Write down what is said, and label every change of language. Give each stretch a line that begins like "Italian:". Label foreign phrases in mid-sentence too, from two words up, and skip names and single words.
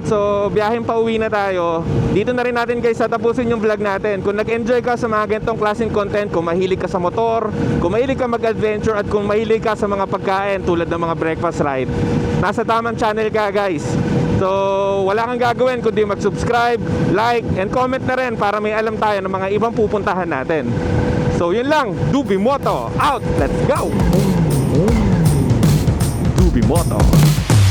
Filipino: So, biyahin pa uwi na tayo. Dito na rin natin guys tatapusin yung vlog natin. Kung nag-enjoy ka sa mga ganitong klaseng content, kung mahilig ka sa motor, kung mahilig ka mag-adventure, at kung mahilig ka sa mga pagkain tulad ng mga
English: breakfast ride,
Filipino: nasa tamang channel ka guys. So, wala kang gagawin kundi mag-subscribe,
English: like, and comment
Filipino: na rin para may alam tayo ng mga ibang pupuntahan natin. So, yun lang. Dubi Moto out!
English: Let's go! Dubi Moto.